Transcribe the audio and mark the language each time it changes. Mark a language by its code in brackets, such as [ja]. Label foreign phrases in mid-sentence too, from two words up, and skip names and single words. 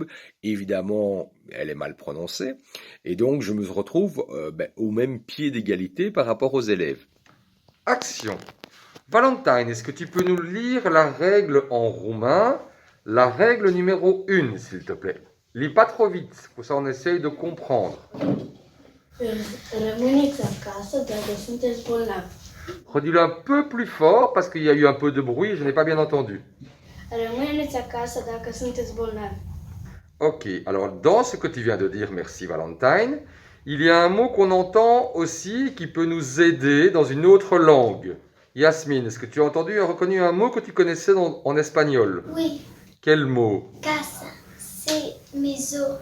[fr] Évidemment, elle est mal prononcée. Et donc, je me retrouve au même pied d'égalité par rapport aux élèves. Action. Valentine, est-ce que tu peux nous lire la règle en roumain? La règle numéro 1, s'il te plaît. Lis pas trop vite, pour ça on essaye de comprendre. [ro] Rămâneți acasă dacă sunteți bolnavi. [fr] Redis-le un peu plus fort parce qu'il y a eu un peu de bruit et je n'ai pas bien entendu. [ro] Rămâneți acasă dacă sunteți bolnavi. [fr] Ok, alors dans ce que tu viens de dire, merci Valentine, il y a un mot qu'on entend aussi qui peut nous aider dans une autre langue. Yasmine, est-ce que tu as entendu et reconnu un mot que tu connaissais en espagnol? Oui. Quel mot? Casa. C'est maison.